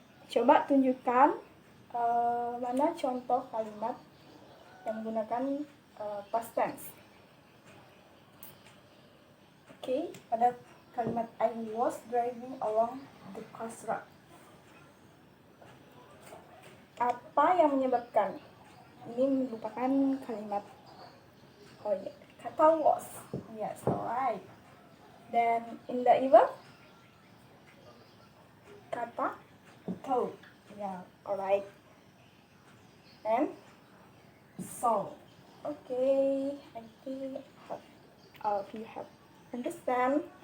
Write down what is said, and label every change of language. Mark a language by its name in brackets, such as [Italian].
[Indonesian] Coba tunjukkan mana contoh kalimat yang menggunakan past tense. Oke, pada kalimat [English] I was driving along the car's road. [Indonesian] Apa yang menyebabkan? Ini merupakan kalimat kata was. [English] Yes, alright. Then in the event, kata told. Yeah, alright. And so, okay, I think all of you have understand.